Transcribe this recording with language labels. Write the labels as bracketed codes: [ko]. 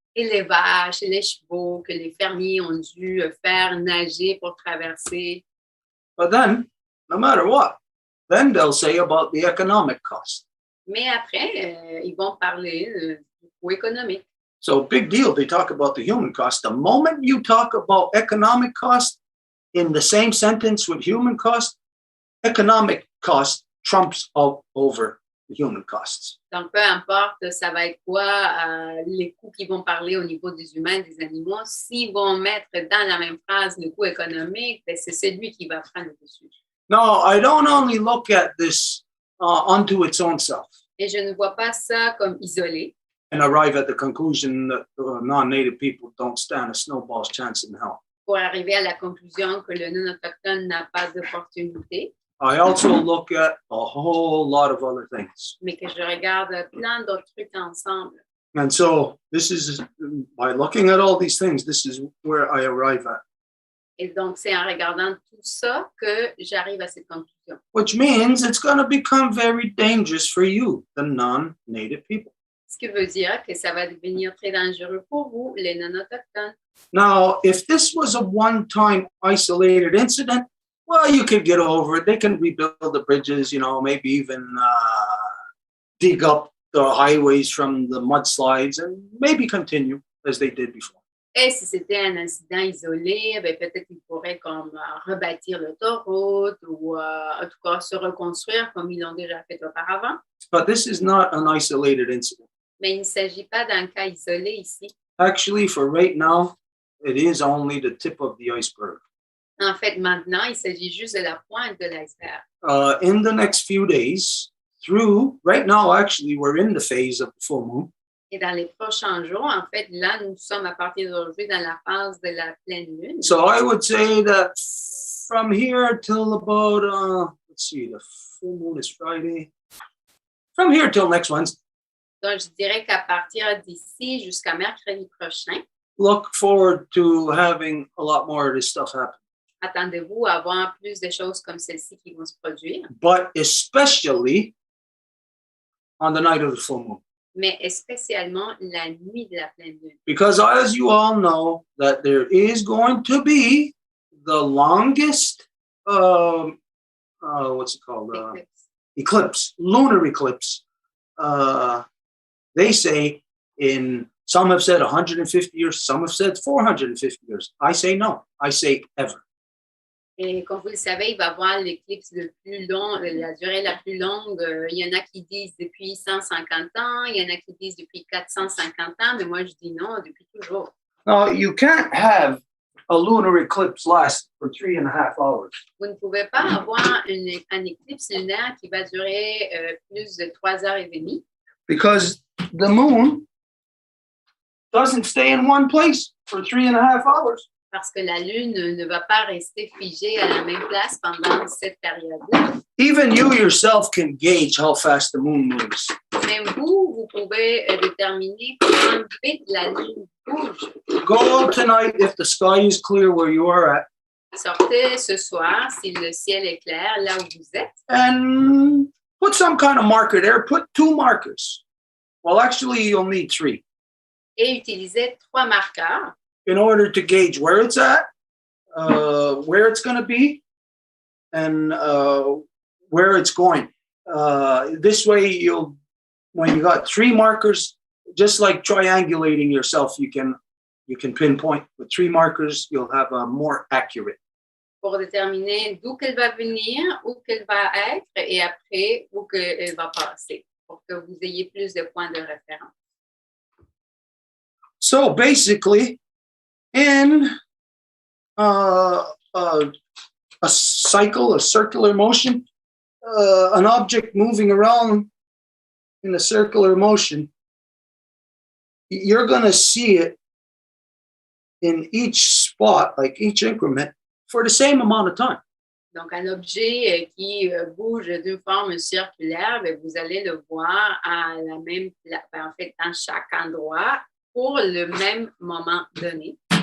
[fr] Et les vaches et les chevaux que les fermiers ont dû faire nager pour traverser. [en] But then, no matter what, then they'll say about the economic cost. [fr] Mais après, ils vont parler du coût économique. [en] So big deal, they talk about the human cost. The moment you talk about economic cost in the same sentence with human cost, economic cost trumps out over the human costs. [fr] Donc, peu importe, ça va être quoi les coûts qu'ils vont parler au niveau des humains, des animaux. S'ils vont mettre dans la même phrase le coût économique, ben, c'est celui qui va prendre le dessus. [en] No, I don't only look at this unto its own self [fr] Et je ne vois pas ça comme isolé. [en] and arrive at the conclusion that non-native people don't stand a snowball's chance in hell. [fr] Pour arriver à la conclusion que le non-autochtone n'a pas d'opportunité, [en] I also look at a whole lot of other things. [fr] mais que je regarde plein d'autres trucs ensemble. [en] And so this is, by looking at all these things, this is where I arrive at. [fr] Et donc, c'est en regardant tout ça que j'arrive à cette conclusion. [en] Which means it's going to become very dangerous for you, the non-native people. [fr] Ce qui veut dire que ça va devenir très dangereux pour vous, les non-autochtones. [en] Now, if this was a one-time isolated incident, well, you could get over it. They can rebuild the bridges, maybe even dig up the highways from the mudslides and maybe continue as they did before. [fr] Et si c'était un incident isolé, ben peut-être qu'ils pourraient comme rebâtir l'autoroute ou en tout cas se reconstruire comme ils l'ont déjà fait auparavant. [en] But this is not an isolated incident. [fr] Mais il ne s'agit pas d'un cas isolé ici. [en] Actually, for right now, it is only the tip of the iceberg. [fr] En fait, maintenant, il s'agit juste de la pointe de l'iceberg. [en] In the next few days, through, right now, actually, we're in the phase of the full moon. [fr] Et dans les prochains jours, en fait, là, nous sommes à partir d'aujourd'hui dans la phase de la pleine lune. [en] So I would say that from here till about, let's see, the full moon is Friday. From here till next Wednesday. [fr] Donc, je dirais qu'à partir d'ici jusqu'à mercredi prochain, [en] Look forward to having a lot more of this stuff happen. [fr] attendez-vous à avoir plus de choses comme celle-ci qui vont se produire, [en] But especially on the night of the full moon. [fr] mais spécialement la nuit de la pleine lune. [en] Because as you all know, that there is going to be the longest, what's it called? Eclipse, lunar eclipse. They say some have said 150 years, some have said 450 years. I say no, I say ever. [fr] Et comme vous le savez, il va y avoir l'éclipse le plus long, la durée la plus longue. Il y en a qui disent depuis 150 ans, il y en a qui disent depuis 450 ans, mais moi je dis non, depuis toujours. [en] Now, you can't have a lunar eclipse last for 3.5 hours. [fr] Vous ne pouvez pas avoir un éclipse lunaire qui va durer plus de 3 heures et demie. [en] Because the moon doesn't stay in one place for 3.5 hours. [fr] Parce que la lune ne va pas rester figée à la même place pendant cette période-là. [en] Even you yourself can gauge how fast the moon moves. [fr] Même vous pouvez déterminer comment vite la lune bouge. [en] Go out tonight if the sky is clear where you are at. [fr] Sortez ce soir si le ciel est clair là où vous êtes. [en] And put some kind of marker there. Put 2 markers. Well, actually, you'll need 3. [fr] Et utilisez 3 marqueurs [en] in order to gauge where it's at, where it's going to be, and where it's going. This way, when you got 3 markers, just like triangulating yourself, you can pinpoint. With 3 markers, you'll have a more accurate. [fr] Pour déterminer d'où qu'elle va venir, où qu'elle va être, et après où qu'elle va passer, pour que vous ayez plus de points de référence. [en] So basically, in a cycle, a circular motion, an object moving around in a circular motion, you're going to see it in each spot, like each increment, for the same amount of time. [fr] Donc, un objet qui bouge d'une forme circulaire, vous allez le voir à la même place, en fait, dans chaque endroit pour le même moment donné.